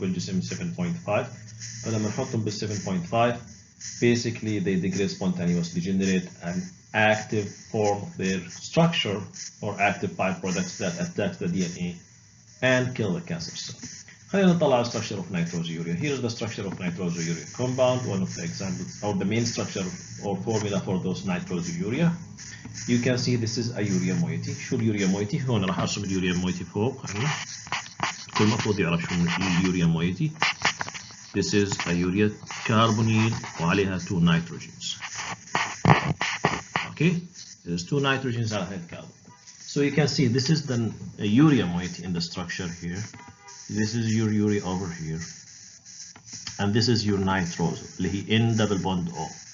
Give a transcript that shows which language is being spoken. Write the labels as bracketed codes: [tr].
[en] We'll just say 7.5. [ar] فلما نحطهم بال [en] 7.5, basically they degrade spontaneously, generate an active form of their structure or active byproducts that attack the DNA and kill the cancer cell. [ar] خلينا نطلع على [en] structure of nitrosourea. Here's the structure of nitrosourea compound, one of the examples or the main structure or formula for those nitrosourea. You can see this is a urea moiety. [ar] شو اليوريا moiety؟ هون راح ارسم اليوريا moiety فوق. كل المفروض يعرف شو اليوريا moiety. [en] This is a urea carbonyl وعليها 2 nitrogens. Okay, there's 2 nitrogens [ar] على هاي [en] carbon. So you can see this is the urea moiety in the structure here. This is your urea over here, and this is your nitrose [ar] اللي هي [en] N double bond O.